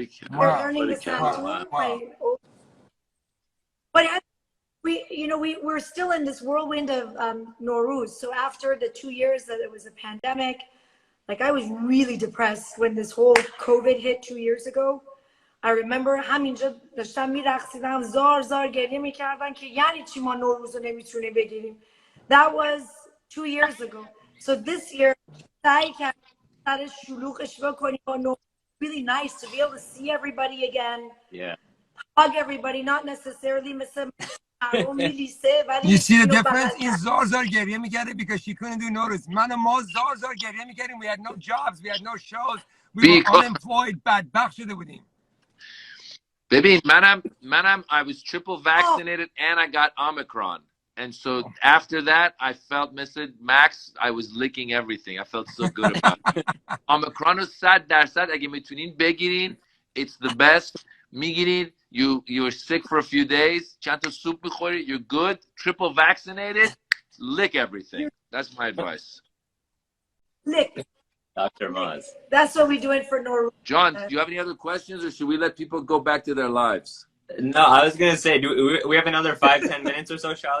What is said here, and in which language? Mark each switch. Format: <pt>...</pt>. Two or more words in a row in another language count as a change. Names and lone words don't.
<en>learning the sound too. But we're still in this whirlwind of Nowruz. So after the 2 years that it was a pandemic, like I was really depressed when this whole COVID hit 2 years ago. I remember</en> <fa>همینجا داشتم میرقصیدم زار گریه میکردن که یعنی چی ما نوروز رو نمیتونیم بگیریم.</fa> <en>That was 2 years ago. So this year</en> <fa>سعی کردم سر شلوغش بکنیم با نوروز.</fa> <en>Really nice to be able to see everybody again. Yeah. Hug everybody, not necessarily مثل You see the difference?</en> <fa>این زار گریه میکرده</fa> <en>because she couldn't do Nowruz.</en> <fa>من و ما زار گریه میکردیم.</fa> <en>We had no jobs, we had no shows. We were unemployed.</en> <fa>بدبخت شده بودیم.</fa> <en>Baby, manam, I was triple vaccinated and I got Omicron. And so after that, I felt, Mr. Max, I was licking everything. I felt so good about it. Omicron was sad.</en> <fa>اگه میتونین بگیرین,</fa> <en>it's the best. میگیرین, you're sick for a few days.</en> <fa>چند تا سوپ میخوری,</fa> <en>you're good. Triple vaccinated, lick everything. That's my advice. Lick. Dr. Maz. That's what we're doing for Nowruz. John, do you have any other questions, or should we let people go back to their lives? No, I was gonna say, do we have another 5-10 minutes or so, Shali?</en>